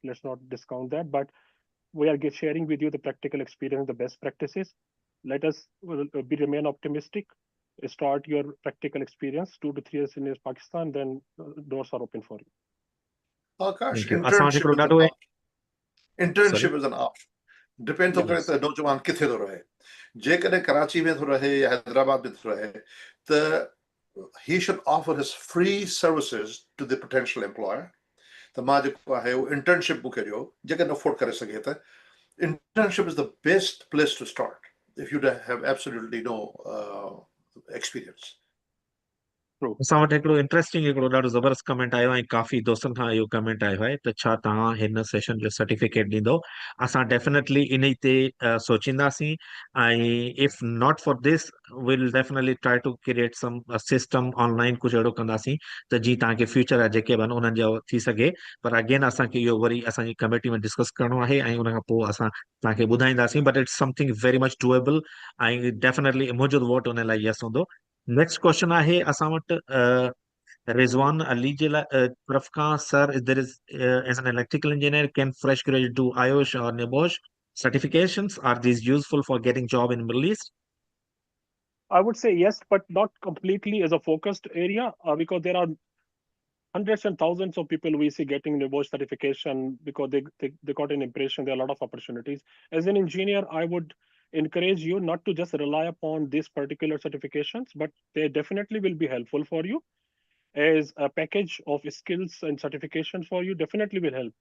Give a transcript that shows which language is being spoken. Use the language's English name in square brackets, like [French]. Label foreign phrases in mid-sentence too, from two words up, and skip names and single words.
[English] Let's not discount that, but we are sharing with you the practical experience, the best practices. Let us remain optimistic. Start your practical experience 2 to 3 years in Pakistan, then doors are open for you. Akash, Thank you. असां internship [Sindhi] हिकिड़ो [English] is an [Sindhi] ॾाढो [English] option. Internship is an option. [Sindhi] Depend थो [English] Yeah. [Sindhi] करे त नौजवान किथे थो रहे. जेकॾहिं कराची में थो रहे या हैदराबाद में थो रहे त [English] he should offer his free services to the potential employer. [Sindhi] त मां जेको आहे उहो internship मूंखे ॾियो जेकॾहिं अफोर्ड करे सघे त. [English] Internship is the best place to start if you have absolutely no experience. True. [Sindhi] असां वटि हिकिड़ो इंटरेस्टिंग हिकिड़ो ॾाढो ज़बरदस्त कमेंट आयो आहे ऐं काफ़ी दोस्तनि खां इहो कमेंट आयो आहे त छा तव्हां हिन सेशन जो सर्टिफिकेट ॾींदो असां डेफिनेटली इन ते सोचींदासीं [English] ऐं if not for this will definitely try to create some system online [Sindhi] कुझु अहिड़ो कंदासीं त जीअं तव्हांखे फ्यूचर आहे जेके बि आहिनि उन्हनि जो थी सघे पर अगेन असांखे इहो वरी असांजी कमेटी में डिस्कस करिणो आहे ऐं उन खां पोइ असां तव्हांखे ॿुधाईंदासीं [English] but it's something very much doable [Sindhi] ऐं डेफिनेटली मुंहिंजो वोट उन लाइ यस हूंदो [English] next question [Sindhi] आहे असां वटि रिज़वान अली जे लाइ तरफ़ खां [English] sir there is as an electrical engineer can fresh graduate do IOSH and NEBOSH certifications are these useful for getting job in Middle East? I would say yes, but not completely as a focused area, because there are hundreds and thousands of people we see getting the Bosch certification because they got an impression there are a lot of opportunities. As an engineer, I would encourage you not to just rely upon these particular certifications, but they definitely will be helpful for you as a package of skills and certifications for you definitely will help.